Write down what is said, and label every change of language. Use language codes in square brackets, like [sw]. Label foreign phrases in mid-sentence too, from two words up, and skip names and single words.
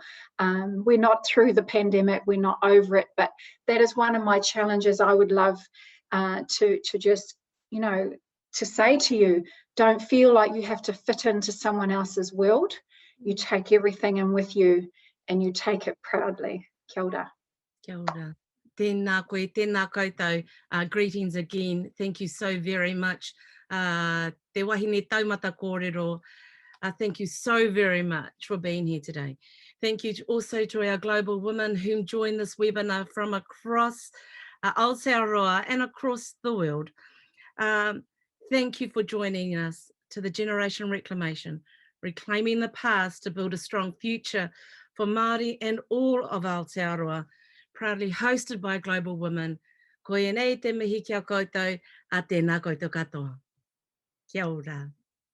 [en] We're not through the pandemic, we're not over it, but that is one of my challenges. I would love to just, you know, to say to you, don't feel like you have to fit into someone else's world. You take everything in with you and you take it proudly. [mi] Kia ora. Kia ora. Tēnā koe, tēnā koutou. [en] Greetings again. Thank you so very much. [mi] Te wahine taumata kōrero. [en] Thank you so very much for being here today. Thank you also to our global women who joined this webinar from across Aotearoa and across the world. Thank you for joining us to the Generation Reclamation, reclaiming the past to build a strong future for Māori and all of Aotearoa, proudly hosted by global women. [mi] Koe nei te mihi kia koutou, a tēnā koutou katoa. Kia ora.